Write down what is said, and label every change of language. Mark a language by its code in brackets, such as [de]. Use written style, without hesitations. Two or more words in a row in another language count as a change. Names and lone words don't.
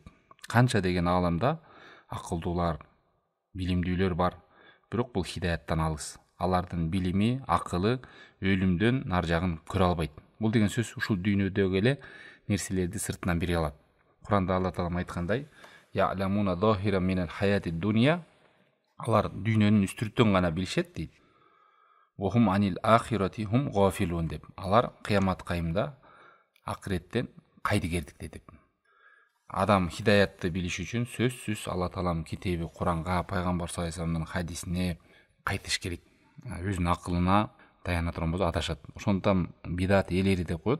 [ky] Канча деген ааламда акылдуулар, билимдүүлөр бар, бирок бул хидаяттан алыс. Алардын билими, акылы өлүмдөн нар жагын көрө албайт. Бул деген сөз ушул дүйнөдөгү эле нерселерди сыртынан бире алат. Куранда Алла Таалам айткандай: [ar] "يعلمون ظاهرا من الحياة الدنيا", [ky] алар дүйнөнүн үстүртөн гана билишет дейт. [ar] "وهم عن الآخرة هم غافلون" [ky] деп. Алар кыямат кайымда акыреттен кайдыгердикте деп. Адам хидаятты билиш үчүн сөзсүз Алла Таалам китеби Куранга, пайгамбар [ar] صلى الله عليه وسلم [ky] хадисине кайтыш керек. Өзүнүн акылына таяна турган болсо адашат. Ошондон бидат элери деп коет.